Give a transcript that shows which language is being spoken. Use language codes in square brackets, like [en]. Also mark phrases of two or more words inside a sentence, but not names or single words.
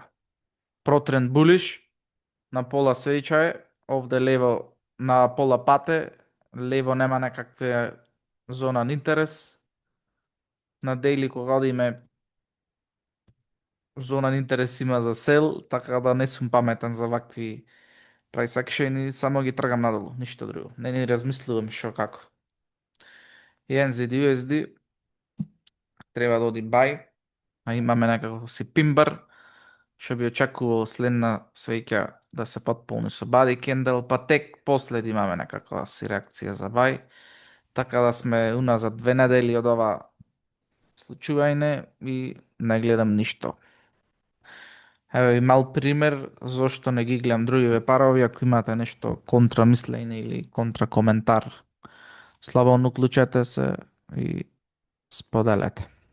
[mk] Про тренд булиш, на пола свеќа е, овде лево на пола пате, лево нема некаква зона на интерес. На дейли кога одиме зона на интерес има за сел, така да не сум паметен за вакви [en] price action [mk] и само ги тргам надолу, ништо друго. Не ни размислувам што како. И NZD USD треба да оди бај, а имаме некако си пимбар, што би очекувал следна свеќа да се потполни со [en] body candle, [mk] па тек после да имаме некаква си реакција за бај, така да сме уназад 2 недели од ова случување и не гледам ништо. Еве и мал пример зошто не ги гледам другиве парови, ако имате нешто контра мислење или контра коментар, слободно уклучете се и споделете.